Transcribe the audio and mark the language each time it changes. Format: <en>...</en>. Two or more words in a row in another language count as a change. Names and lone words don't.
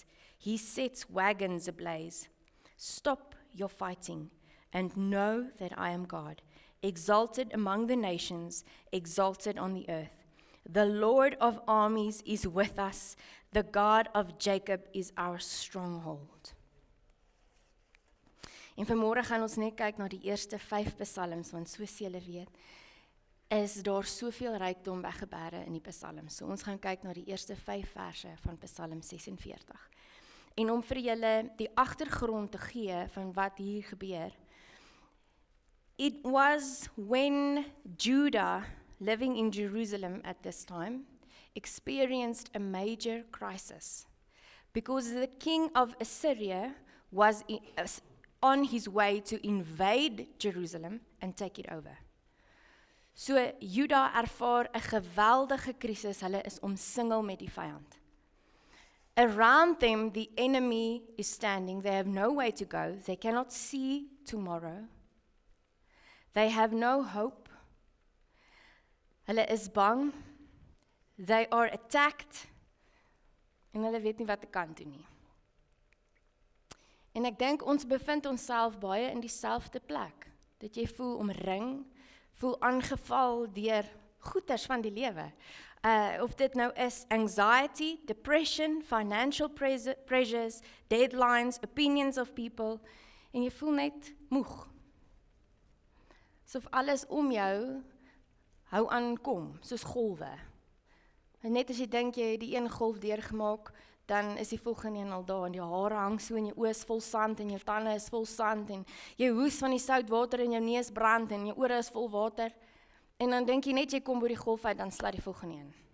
<en>He sets wagons ablaze. Stop your fighting and know that I am God, exalted among the nations, exalted on the earth. The Lord of armies is with us. The God of Jacob is our stronghold.</en> <af>En vanmôre gaan ons net kyk na die eerste 5 psalms, want soos julle weet, is daar soveel rykdom weggeberge in die psalms. So ons gaan kyk na die eerste 5 verse van Psalm 46. En om vir julle die agtergrond te gee van wat hier gebeur.</af> <en>It was when Judah, living in Jerusalem at this time, experienced a major crisis because the king of Assyria was on his way to invade Jerusalem and take it over.</en> <af>So Juda ervaar 'n geweldige krisis, hulle is omsingel met die vyand.</af> <en>Around them the enemy is standing, they have no way to go, they cannot see tomorrow. They have no hope.</en> <af>Hulle is bang,</af> <en>they are attacked,</en> <af>en hulle weet nie wat te kan doen nie. En ek dink ons bevind onsself baie in dieselfde plek, dat jy voel omring, voel aangeval deur goeters van die lewe. Of dit nou is</af> <en>anxiety, depression, financial pressures, deadlines, opinions of people,</en> <af>en jy voel net moeg. Asof alles om jou hou aankom, soos golwe. En net as jy dink jy het die een golf deurgemaak, dan is die volgende een al daar, en die hare hang so, en jou oë is vol sand, en jou tande is vol sand, en jy hoes van die sout water, en jou neus brand, en jou ore is vol water, en dan dink jy net jy kom by die golf uit, dan slaat die volgende een.</af>